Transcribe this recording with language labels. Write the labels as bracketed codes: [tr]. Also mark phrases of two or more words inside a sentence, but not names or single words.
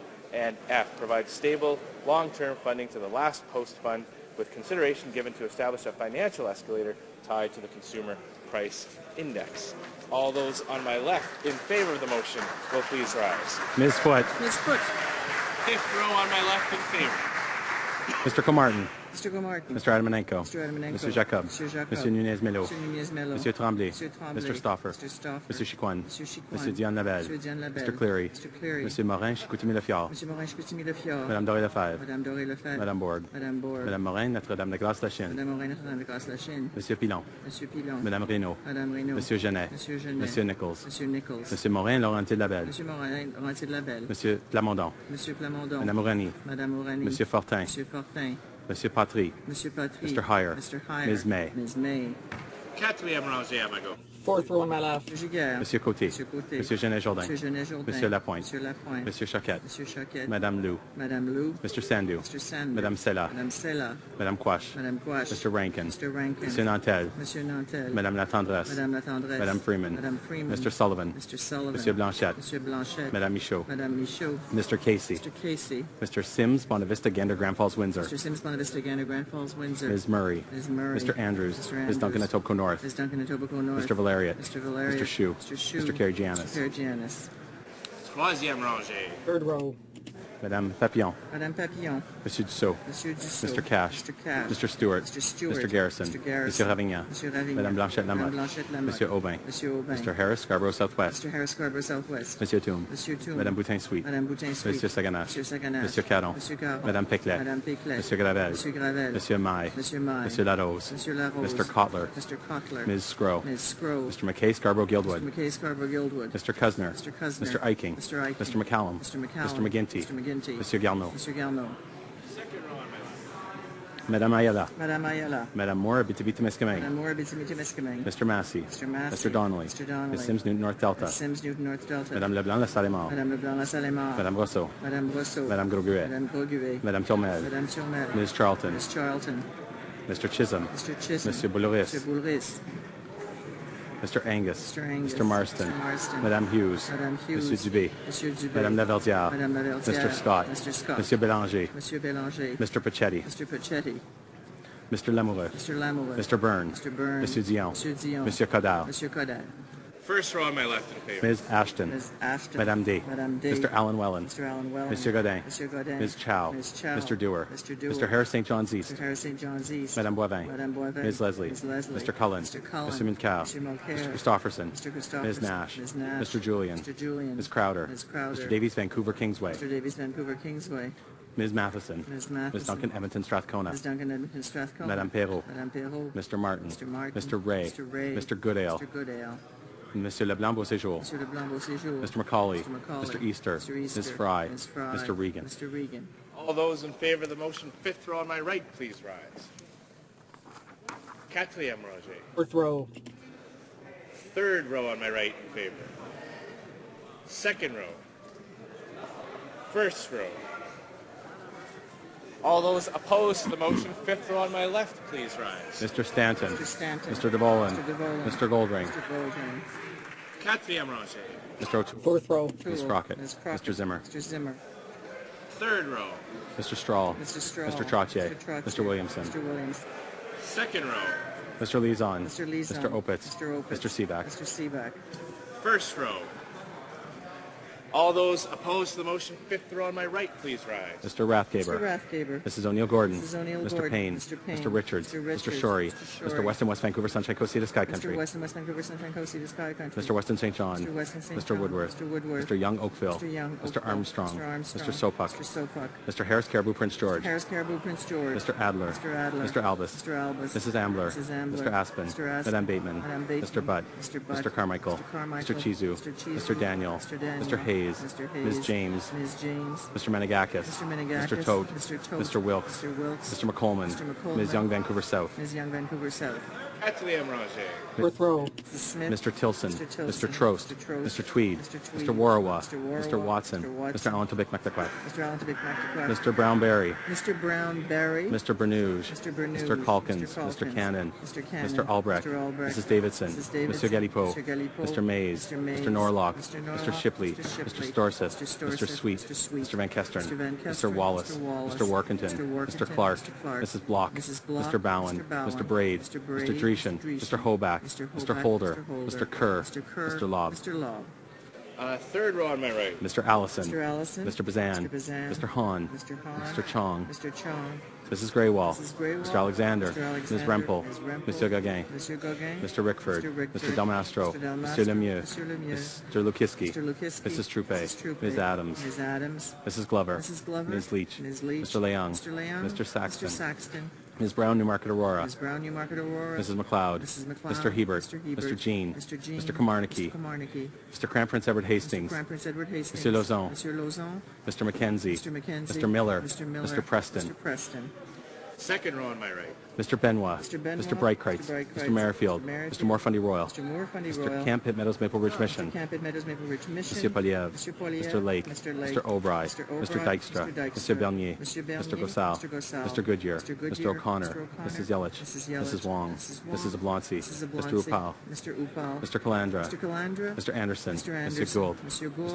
[en] And F, provide stable, long-term funding to the last post fund with consideration given to establish a financial escalator tied to the Consumer Price Index. All those on my left in favor of the motion will please rise. Ms. Foote. Ms. Foote. Fifth row on my left in favor. Mr. Comartin. Mr. Comartin. Mr. Adamanenko. Mr. Adamanenko. [fr] Monsieur Jacob. Monsieur Jacob. Monsieur Nunez-Melo. Monsieur Nunez-Melo. Monsieur Tremblay. Monsieur Tremblay. [en] Mr. Stauffer. Mr. Stauffer. [fr] Monsieur Chicoine. Monsieur Chicoine. Monsieur Diane Labelle. Monsieur Diane Labelle. [en] Mr. Cleary. Mr. Cleary. [fr] Monsieur Morin, Chicoutimi-Lefiard. Monsieur Morin, Chicoutimi-Lefiard. Madame Doré-Lefebvre. Madame Doré-Lefebvre. Madame Bourg. Madame Bourg. Madame Morin, Notre-Dame-de-Grâce-la-Chine. Madame Morin, Notre-Dame-de-Grâce-la-Chine. Monsieur Pilon. Monsieur Pilon. Madame Reynaud. Madame Reynaud. Monsieur Genet. Monsieur Genet. Monsieur Nichols. Monsieur Nichols. Monsieur Morin, Laurentier-Labelle. Monsieur Morin, Laurentier-Labelle. Monsieur Plamondon. Monsieur Plamondon. Madame Ourani. Madame Ourani. Monsieur Fortin. Monsieur Fortin. Monsieur Patry. Monsieur Patry. [en] Mr. Heyer. Mr. Heyer. Ms. May. Ms. May. [fr] Quatrième rangée à ma gauche. [en] Fourth row on my left. [fr] Monsieur Guerre. Monsieur Côté. Monsieur Côté. Monsieur Genet-Jourdain. Monsieur Genet-Jourdain. Monsieur Lapointe. Monsieur Lapointe. Monsieur Choquette. Monsieur Choquette. Madame Lou. Madame Lou. [en] Mr. Sandu. Mr. Sandu. [fr] Madame Sella. Madame Sella. Madame Quash. Madame Quash. [en] Mr. Rankin. Mr. Rankin. [fr] Monsieur Nantel. Monsieur Nantel. Madame Latendresse. Madame Latendresse. Madame Freeman. Madame Freeman. [en] Mr. Sullivan. Mr. Sullivan. [fr] Monsieur Blanchette. Monsieur Blanchette. Madame Michaud. Madame Michaud. [en] Mr. Casey. Mr. Casey. Mr. Sims, Bonavista, Gander, Grand Falls, Windsor. Mr. Sims, Bonavista, Gander, Grand Falls, Windsor. Ms. Murray. Ms. Murray. Mr. Andrews. Mr. Andrews. Ms. Duncan, Etobicoke North. Ms. Duncan, Etobicoke North. Mr. Valeriot. Mr. Valeriot. Mr. Shue. Mr. Shue. Mr. Kerry-Giannis. Mr. Kerry-Giannis. [fr] Troisième rangée. [en] Third row. [fr] Madame Papillon. Madame Papillon. Monsieur Dussault. Monsieur Dussault. [en] Mr. Cash. Mr. Cash. Mr. Stewart. Mr. Stewart. Mr. Garrison. Mr. Garrison. [fr] Monsieur Ravignan. Monsieur Ravignan. Madame Blanchette-Lamotte. Madame Blanchette-Lamotte. Monsieur Aubin. Monsieur Aubin. [en] Mr. Harris, Scarborough Southwest. Mr. Harris, Scarborough Southwest. [fr] Monsieur Toom. Monsieur Toom. Madame Boutin-Sweet. Madame Boutin-Sweet. Monsieur Saganache. Monsieur Saganache. Monsieur Caron. Monsieur Caron. Madame Peclet. Madame Peclet. Monsieur Gravel. Monsieur Gravel. Monsieur Maille. Monsieur Maille. Monsieur Larose. Monsieur Larose. [en] Mr. Kotler. Mr. Kotler. Ms. Scrow. Ms. Scrow. Mr. McKay, Scarborough Guildwood. Mr. McKay, Scarborough Guildwood. Mr. Cusner. Mr. Cusner. Mr. Eiking. Mr. Eiking. Mr. McCallum. Mr. McCallum. Mr. McGinty. Mr. McGinty. [fr] Monsieur Garneau. Monsieur Garneau. Madame Ayala. Madame Ayala. Madame Moore, Abitibi-Témiscamingue. Madame Moore, Abitibi-Témiscamingue. [en] Mr. Massey. Mr. Massey. Mr. Donnelly. Mr. Donnelly. Ms. Sims, Newton North Delta. Ms. Sims, Newton North Delta. [fr] Madame Leblanc, La Salle-et-Mort. Madame Leblanc, La Salle-et-Mort. Madame Rousseau. Madame Rousseau. Madame Groguet. Madame Groguet. Madame Turmel. Madame Turmel. [en] Ms. Charlton. Ms. Charlton. Mr. Chisholm. Mr. Chisholm. [fr] Monsieur Boulris. [en] Mr. Boulris. Mr. Angus. Mr. Angus. Mr. Marston. Mr. Marston. [fr] Madame Hughes. Madame Hughes. Monsieur Dubé. Monsieur Dubé. Madame Laverdière. Madame Laverdière. [en] Mr. Scott. Mr. Scott. [fr] Monsieur Bélanger. Monsieur Bélanger. [en] Mr. Pachetti. Mr. Pachetti. Mr. Lamoureux. Mr. Lamoureux. Mr. Byrne. Mr. Byrne. [fr] Monsieur Dion. Monsieur Dion. Monsieur Codard. Monsieur Codard. [en] First row on my left in favor. Ms. Ashton. Ms. Ashton. [fr] Madame D. Madame D. [en] Mr. Alan Wellen. Mr. Alan Welland. [fr] Monsieur Godin. Monsieur Godin. [en] Ms. Chow. Ms. Chow. Mr. Dewar. Mr. Dewar. Mr. Harris St. John's East. Mr. Harris St. John's East. [fr] Madame Boivin. Madame Boivin. [en] Ms. Leslie. Ms. Leslie. Mr. Cullen. Mr. Cullen. Mr. Mulcair. Mr. Mulcair. Mr. Christopherson. Mr. Christopherson. Ms. Nash. Ms. Nash. Mr. Julian. Mr. Julian. Ms. Crowder. Ms. Crowder. Mr. Davies, Vancouver Kingsway. Mr. Davies, Vancouver Kingsway. Ms. Matheson. Ms. Matheson. Ms. Duncan, Edmonton Strathcona. Ms. Duncan, Edmonton Strathcona. [fr] Madame Perrault. Madame Perrault. [en] Mr. Martin. Mr. Martin. Mr. Ray. Mr. Ray. Mr. Goodale. Mr. Goodale. [fr] Monsieur Leblanc Beauséjour. Monsieur Leblanc Beauséjour. [en] Mr. Macaulay. Mr. Macaulay. Mr. Easter. Mr. Easter. Ms. Fry. Ms. Fry. Mr. Regan. Mr. Regan. All those in favor of the motion, fifth row on my right, please rise. [fr] Quatrième rangée. [en] Fourth row. Third row on my right in favor. Second row. First row. All those opposed to the motion, fifth row on my left, please rise. Mr. Stanton. Mr. Stanton. Mr. DeVolen. Mr. DeVolen. Mr. Goldring. Mr. Goldring. [fr] Quatrième rangée. [en] Mr. O'Toole. Fourth row. Ms. Crockett. Ms. Crockett. Mr. Zimmer. Mr. Zimmer. Third row. Mr. Strahl. Mr. Strahl. Mr. Trottier. Mr. Trottier. Mr. Williamson. Mr. Williams. Second row. Mr. Lezon. Mr. Lezon. Mr. Opitz. Mr. Opitz. Mr. Seaback. Mr. Seaback. First row. All those opposed to the motion, fifth row on my right, please rise. Mr. Rathgaber. Mr. Rathgaber. Mrs. O'Neill Gordon. Mrs. O'Neill Mr. Gordon. Payne. Mr. Payne. Mr. Richards. Mr. Richards. Mr. Shorey. Mr. Mr. Shorey. Weston, West Vancouver, Sunshine Coast, Sea to Sky Country. Mr. Weston, West Vancouver, Sunshine Coast, Sea to Sky Country. Mr. Weston St. John. Mr. Weston St. Mr. John. Woodworth. Mr. Woodworth. Mr. Young Oakville. Mr. Young Mr. Oakville. Armstrong. Mr. Armstrong. Mr. Sopuck. Mr. Sopuck. Mr. Harris Caribou Prince George. Harris Caribou Prince George. Mr. Adler. Mr. Adler. Mr. Albus. Mr. Albus. Mrs. Ambler. Mrs. Ambler. Mr. Aspen. Mr. Aspen. [fr] Madame Bateman. Madame Bateman. [en] Mr. Butt. Mr. Butt. Mr. Carmichael. Mr. Carmichael. Mr. Chizu. Mr. Chizu. Mr. Daniel. Mr. Daniel. Mr. Hayes. Mr. Hayes. Ms. James. Ms. James. Mr. Menegakis. Mr. Menegakis. Mr. Tote. Mr. Tote. Mr. Wilkes. Mr. Wilkes. Mr. McColeman. Mr. McColeman. Ms. Young Vancouver South. Ms. Young Vancouver South. [fr] Quatrième rangée. [en] Fourth row. Mrs. Smith. Mr. Tilson. Mr. Tilson. Mr. Trost. Mr. Trost. Mr. Tweed. Mr. Tweed. Mr. Warawa. Mr. Warawa. Mr. Watson. Mr. Watson. Mr. Alan Tobik Mektakwak. Mr. Alan Tobik Mektakwak. Mr. Brown-Berry. Mr. Brown Barry. Mr. Bernuge. Mr. Bernuge. Mr. Calkins. Mr. Mr. Cannon. Mr. Cannon. Mr. Albrecht. Mr. Albrecht. Mrs. Davidson. Mrs. Davidson. Mr. Galipo. Mr. Galipo. Mr. Mays. Mr. Mays. Mr. Norlock. Mr. Norlock. Mr. Shipley. Mr. Shipley. Mr. Storseth. Mr. Storseth. Mr. Sweet. Mr. Sweet. Mr. Van Kestern. Mr. Van Kestern. Mr. Wallace. Mr. Wallace. Mr. Workington. Mr. Workington. Mr. Clark. Mr. Clark. Mrs. Block. Mrs. Block. Mr. Bowen. Mr. Bowen. Mr. Braid. Mr. Braid. Mr. Dreeshen. Mr. Hoback. Mr. Holder. Mr. Kerr. Mr. Kerr. Mr. Lobb. Mr. Lobb. Third row on my right. Mr. Allison. Mr. Allison. Mr. Bazan. Mr. Bazan. Mr. Hahn. Mr. Hahn. Mr. Chong. Mr. Chong. Mrs. Graywall. Mrs. Graywall. Mr. Alexander. Mr. Alexander. Ms. Rempel. Ms. Rempel. [fr] Monsieur Gauguin. Monsieur Gauguin. [en] Mr. Rickford. Mr. Rickford. Mr. Delmastro. Mr. Delmastro. [fr] Monsieur Lemieux. [en] Mr. Lemieux. Mr. Lukiski. Mr. Lukiski. Mrs. Troupe. Mrs. Troupe. Ms. Adams. Ms. Adams. Mrs. Glover. Mrs. Glover. Ms. Leach. Ms. Leach. Mr. Leung. Mr. Leung. Mr. Saxton. Mr. Saxton. Ms. Brown, Newmarket Aurora. Ms. Brown, Newmarket Aurora. Mrs. McLeod. Mrs. McLeod. Mr. Hebert. Mr. Hebert. Mr. Jean. Mr. Jean. Mr. Kamarnicki. Mr. Kamarnicki. Mr. Crown Prince Edward Hastings. Mr. Crown Prince Edward Hastings. [fr] Monsieur Lauzon. Monsieur Lauzon. [en] Mr. Mackenzie. Mr. Mackenzie. Mr. Miller. Mr. Miller. Mr. Preston. Mr. Preston. Second row on my right. Mr. Benoit. Mr. Benoit. Mr. Breitkreitz. Mr. Breitkreitz. Mr. Merrifield. Mr. Merrifield. Mr. Morfundy Royal. Mr. Moore-Fundy Mr. Royal. Camp Pitt Meadows Maple Ridge Mission. Mr. Camp Pitt Meadows Maple Ridge Mission. [fr] Monsieur Poliev. [en] Mr. Poliev. Mr. Lake. Mr. Lake. Mr. Obry. Mr. Obry. Mr. Dykstra. Mr. Dykstra. Mr. Bernier. Mr. Bernier. Mr. Gosal. Mr. Gosal. Mr. Goodyear. Mr. Goodyear. Mr. O'Connor. Mr. O'Connor. Mrs. Yelich. Mrs. Yelich. Mrs. Wong. Mrs. Wong. Mrs. Ablonsi. Mrs. Mr. Ablonsi. Upal. Mr. Upal. Mr. Calandra. Mr. Calandra. Mr. Anderson. Mr. Anderson. Mr. Gould. Mr. Gould.